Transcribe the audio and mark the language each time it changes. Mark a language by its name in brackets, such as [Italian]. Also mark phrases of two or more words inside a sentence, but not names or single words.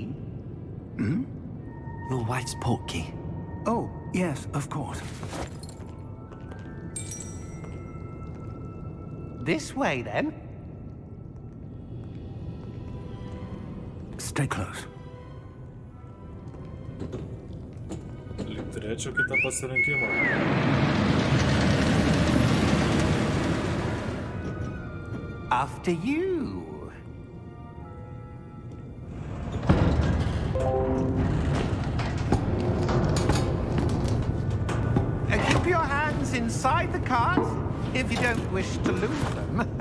[English] Hmm? Your wife's portkey. Oh, yes, of course. This way, then. Stay close. [Lithuanian] Turėčiau kitą pasirinkimą. [English] After you. Keep your hands inside the cart if you don't wish to lose them.